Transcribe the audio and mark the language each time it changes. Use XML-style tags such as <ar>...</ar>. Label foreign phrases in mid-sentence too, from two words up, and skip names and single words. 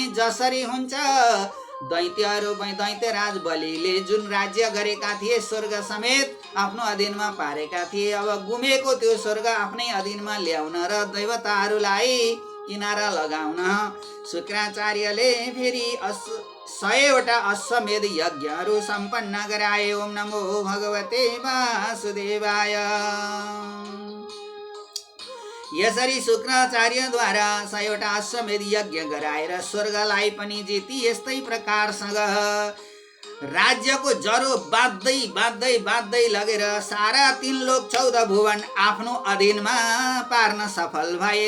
<ne>जसरी हुन्छ दैत्यहरू दैत्यराज बलिले जुन राज्य गरेका थिए, स्वर्ग समेत आफ्नो अधीनमा पारेका थिए, अब गुमेको त्यो स्वर्ग आफ्नै अधीनमा ल्याउन र देवताहरूलाई किनारा लगाउन शुक्राचार्यले फेरि 100वटा अश्वमेध यज्ञहरू सम्पन्न गराए।</ne> <sa>ओम नमो भगवते वासुदेवाय।</sa> <ne>यसरी शुक्राचार्यद्वारा 100वटा अश्वमेध यज्ञ गराएर स्वर्गलाई पनि जिती। यस्तै प्रकारसँग राज्यको जरो बाँध्दै बाँध्दै बाँध्दै लगेर सारा 3 लोक 14 भुवन आफ्नो अधीनमा पार्न सफल भए।</ne>